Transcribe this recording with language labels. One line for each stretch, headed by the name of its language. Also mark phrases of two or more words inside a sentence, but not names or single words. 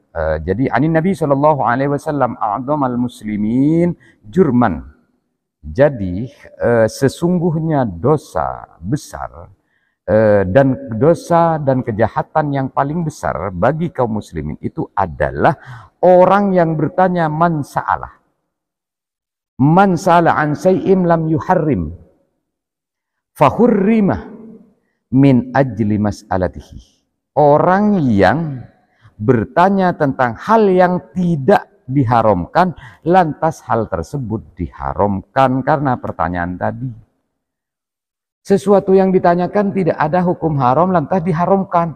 Arabic: Jadi أن النبي صلى الله عليه وسلم أعظم المسلمين جرما.
Indonesian: Jadi sesungguhnya dosa besar dan dosa dan kejahatan yang paling besar bagi kaum muslimin itu adalah orang yang bertanya
Arabic: من سأل عن شيء لم يحرم فحرم من أجل مسألته.
Indonesian: Orang yang bertanya tentang hal yang tidak diharamkan, lantas hal tersebut diharamkan karena pertanyaan tadi. Sesuatu yang ditanyakan tidak ada hukum haram, lantas diharamkan.